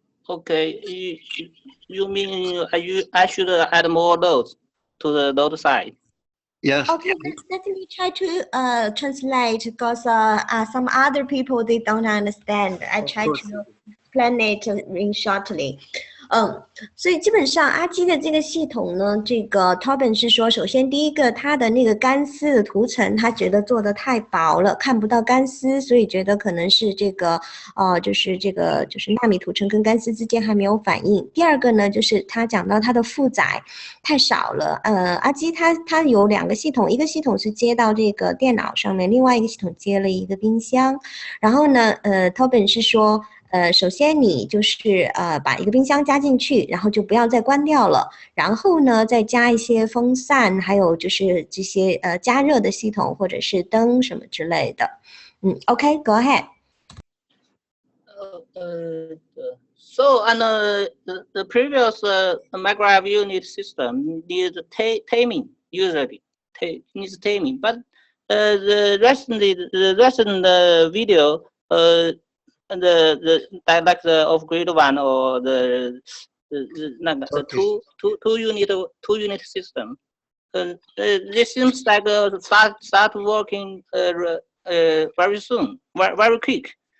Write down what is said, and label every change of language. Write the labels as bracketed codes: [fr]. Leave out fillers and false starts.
[en] Okay, you mean I should add more loads to the load side? Yes. Okay, let me try to translate, because some other people, they don't understand. I try to explain it in shortly. [zh] 所以基本上阿基的这个系统呢，这个 Tobin 是说，首先第一个，它的那个干丝的涂层，他觉得做的太薄了，看不到干丝，所以觉得可能是这个就是纳米涂层跟干丝之间还没有反应。第二个呢，就是他讲到它的负载太少了。阿基它有2个系统，一个系统是接到这个电脑上面，另外一个系统接了一个冰箱。然后呢，Tobin 是说。首先你就是把一个冰箱加进去，然后就不要再关掉了，然后呢再加一些风扇，还有就是这些加热的系统或者是灯什么之类的。 [en] OK，go ahead. So the previous microwave unit system needs taming usually needs taming, but the recent video like the off-grid one or the two unit system, this seems like start working very soon, very quick.